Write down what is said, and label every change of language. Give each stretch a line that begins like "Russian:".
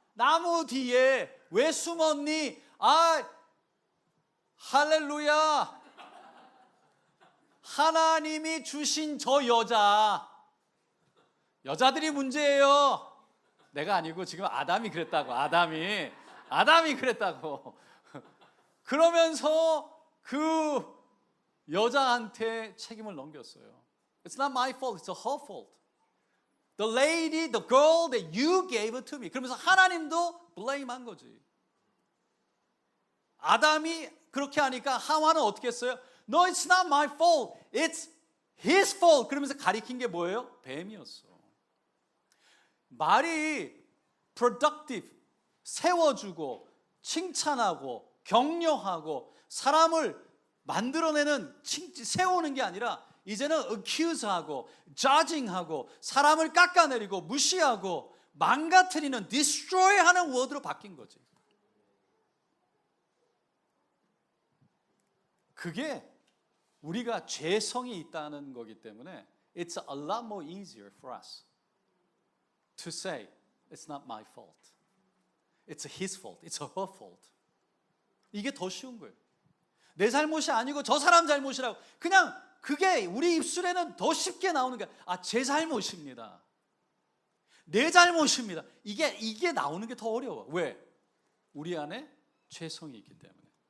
Korean: 나무 뒤에. 왜 숨었니? 할렐루야. 하나님이 주신 저 여자들이 문제예요. 내가 아니고 지금 아담이 그랬다고. 아담이 그랬다고. 그러면서 그 여자한테 책임을 넘겼어요.
English: It's not my fault, it's her fault. The lady, the girl that you gave it to me.
Korean: 그러면서 하나님도 blame한 거지. 아담이 그렇게 하니까 하와는 어떻게 했어요?
English: No, it's not my fault. It's his fault.
Korean: 그러면서 가리킨 게 뭐예요? 뱀이었어. 말이 productive, 세워주고 칭찬하고 격려하고 사람을 만들어내는 세우는 게 아니라 이제는 accuse하고 judging하고 사람을 깎아내리고 무시하고 망가뜨리는 destroy하는 word로 바뀐 거지. 그게 우리가 죄성이 있다는 거기 때문에
English: it's a lot more easier for us to say it's not my fault. It's his fault. It's her fault.
Korean: 이게 더 쉬운 거예요. 내 잘못이 아니고 저 사람 잘못이라고 그냥 그게 우리 입술에는 더 쉽게 나오는 게 제 잘못입니다. 내 잘못입니다. 이게 나오는 게 더 어려워. 왜? 우리 안에 죄성이 있기 때문에.